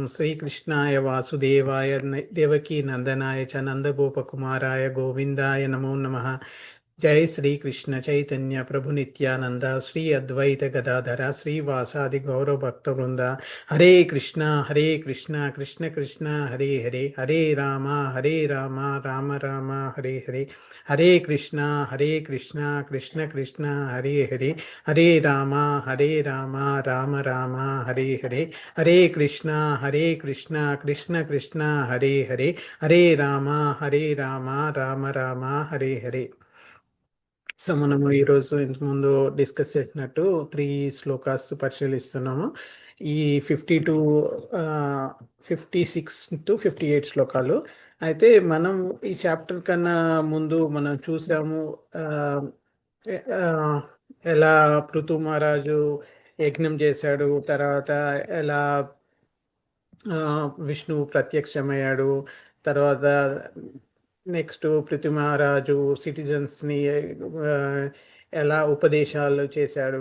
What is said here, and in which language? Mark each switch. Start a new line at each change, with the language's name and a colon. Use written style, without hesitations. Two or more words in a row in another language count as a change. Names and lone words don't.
Sanskrit: శ్రీకృష్ణాయ వాసుదేవాయ దేవకీ నందనాయ చ నందగోపకుమారాయ గోవిందాయ నమో నమః. జై శ్రీకృష్ణ చైతన్య ప్రభు నిత్యానంద శ్రీ అద్వైత గదాధర శ్రీవాసాది గౌరవ భక్త వృంద. హరే కృష్ణ కృష్ణ కృష్ణ హరే హరే, హరే రామ రామ రామ హరే హరే, హరే కృష్ణ కృష్ణ కృష్ణ హరే హరే, హరే రామ రామ రామ హరే హరే, హరే కృష్ణ కృష్ణ కృష్ణ హరే హరే, హరే రామ రామ రామ హరే హరే.
Telugu: సో మనము ఈరోజు ఇంతకుముందు డిస్కస్ చేసినట్టు 3 శ్లోకాస్ పరిశీలిస్తున్నాము. ఈ 56 to 58 శ్లోకాలు. అయితే మనం ఈ చాప్టర్ కన్నా ముందు మనం చూసాము ఆ, ఆ, ఎలా పృథు మహారాజు యజ్ఞం చేశాడు, తర్వాత ఎలా విష్ణువు ప్రత్యక్షమయ్యాడు, తర్వాత నెక్స్ట్ పృథు మహారాజు సిటిజన్స్ని ఎలా ఉపదేశాలు చేశాడు.